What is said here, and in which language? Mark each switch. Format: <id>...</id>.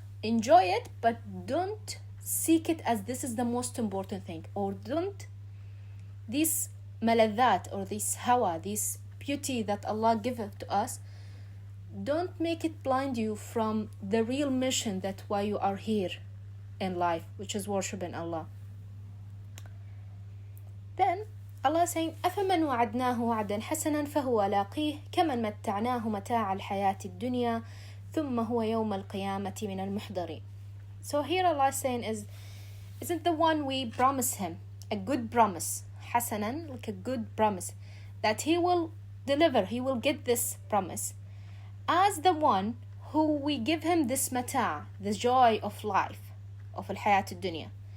<en>Enjoy it, but don't seek it as this is the most important thing, or don't this maladat, or this hawa, this beauty that Allah gives to us, don't make it blind you from the real mission, that why you are here in life, which is worshiping Allah. Then Allah is saying,</en> <ar>أَفَمَنْ وَعَدْنَاهُ وَعْدًا حَسَنًا فَهُوَ لَاقِيهِ كَمَنْ مَتَّعْنَاهُ مَتَاعَ الْحَيَاةِ الدُّنْيَا ثُمَّ هُوَ يَوْمَ الْقِيَامَةِ مِنَ الْمُحْضَرِينَ.</ar> <en>So here Allah is saying isn't the one we promise him a good promise, حسنا, like a good promise, that he will deliver, he will get this promise, as the one who we give him this mata', the joy of life, of al-hayat al-dunya.</en>